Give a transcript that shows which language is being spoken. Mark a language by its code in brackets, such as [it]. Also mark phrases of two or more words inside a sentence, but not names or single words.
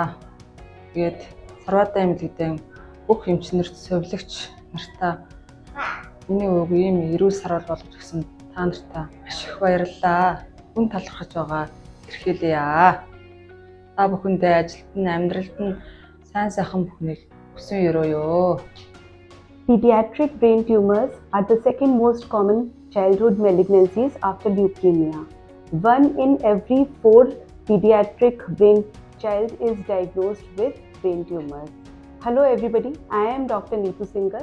[mn] Тэгээд Sarvodaya эмнэлэгдээ бүх эмчнэрт совилогч нартаа миний өвөг ийм эрүүл сар болгож өгсөн та нартаа маш их баярлалаа. Хүн талархаж байгаа хэрхээлээ. Та бүхэндээ ажилд нь амьдралд нь сайн сайхан бүхнийг хүсэн өрөөё. [en] Pediatric brain tumors are the second most common childhood malignancies after leukemia. 1 in every 4 pediatric brain child is diagnosed with brain tumors. Hello everybody, I am Dr. Neetu Singhal.